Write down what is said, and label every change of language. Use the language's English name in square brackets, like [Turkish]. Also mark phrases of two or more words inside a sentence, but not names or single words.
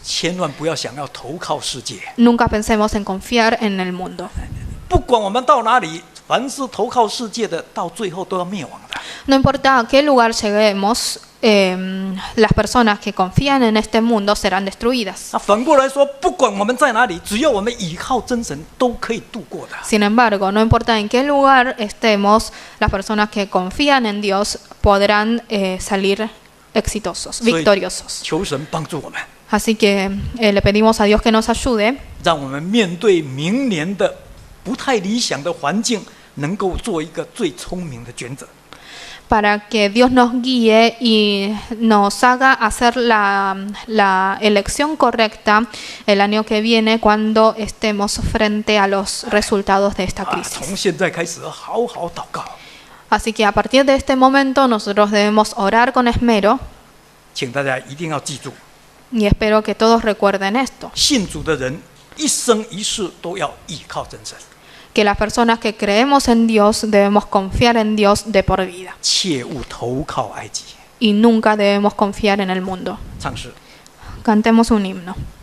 [Chinese] 千万不要想要投靠世界。 [Spanish] Nunca pensemos en confiar en el mundo. [Chinese] 不管我们到哪里，凡是投靠世界的，到最后都要灭亡的。 [Spanish] No importa a qué lugar lleguemos, las personas que confían en este mundo serán destruidas. [Chinese] 那反过来说，不管我们在哪里，只要我们倚靠真神，都可以度过的。 [Spanish] Sin embargo, no importa en qué lugar estemos, las personas que confían en Dios podrán salir exitosos, victoriosos. [Chinese] 求神帮助我们， [Spanish] Así que le pedimos a Dios que nos ayude [Chinese] 让我们面对明年的不太理想的环境，能够做一个最聪明的抉择。 [Spanish] para que Dios nos guíe y nos haga hacer la elección correcta el año que viene cuando estemos frente a los resultados de esta [Chinese] 从 [Spanish] crisis. [Chinese] 现在开始好好祷告， [Spanish] Así que a partir de este momento nosotros debemos orar con esmero [Chinese] 请大家一定要记住， [Spanish] y espero que todos recuerden esto, [Chinese] 信主的人一生一世都要依靠真神， [Spanish] que las personas que creemos en Dios debemos confiar en Dios de por vida [Chinese] 切勿投靠埃及。 [Spanish] y nunca debemos confiar en el mundo. [Chinese] 唱诗。 [Spanish] Cantemos un himno.